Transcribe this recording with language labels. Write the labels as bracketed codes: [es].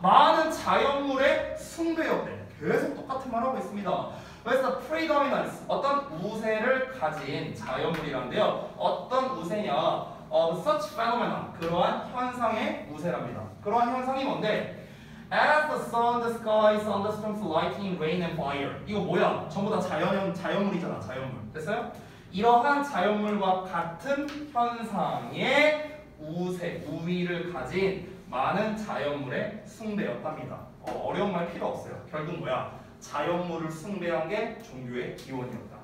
[ko] 많은 자연물의 숭배였대. 계속 똑같은 말하고 있습니다. 그래서 predominance, 어떤 우세를 가진 자연물이란데요. 어떤 우세냐? [en] of such phenomena, [ko] 그러한 현상의 우세랍니다. 그러한 현상이 뭔데? [en] As the sun, the sky, thunderstorms, lightning, rain, and fire. [ko] 이거 뭐야? 전부 다 자연물이잖아. 자연물. 됐어요? 이러한 자연물과 같은 현상의 우세, 우위를 가진 많은 자연물의 숭배였답니다. 어려운 말 필요 없어요. 결국 뭐야? 자연물을 숭배한 게 종교의 기원이었다.